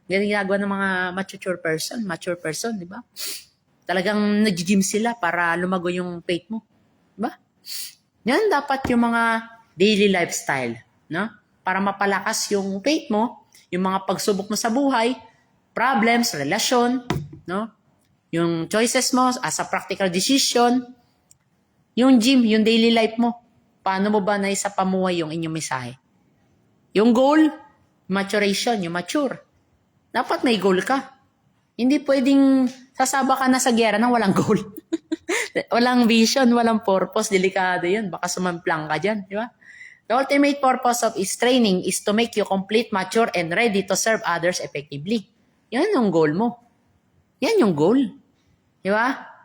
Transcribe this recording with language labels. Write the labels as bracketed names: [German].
[Filipino] Ganyan ginagawa ng mga mature person, di ba? Talagang nag-gym sila para lumago yung faith mo. Diba? Yan dapat yung mga daily lifestyle. No? Para mapalakas yung faith mo, yung mga pagsubok mo sa buhay, problems, relasyon, no? Yung choices mo [English] as a practical decision, [Filipino] yung gym, yung daily life mo. Paano mo ba naisa pamuhay yung inyong mensahe? Yung goal, maturation, yung mature. Dapat may goal ka. Hindi pwedeng sasaba ka na sa gera nang walang goal. Walang vision, walang purpose. Delikado yun. Baka sumamplang ka dyan. Di ba? [English] The ultimate purpose of its training is to make you complete, mature, and ready to serve others effectively. [Filipino] Yan yung goal mo. Yan yung goal. Di ba?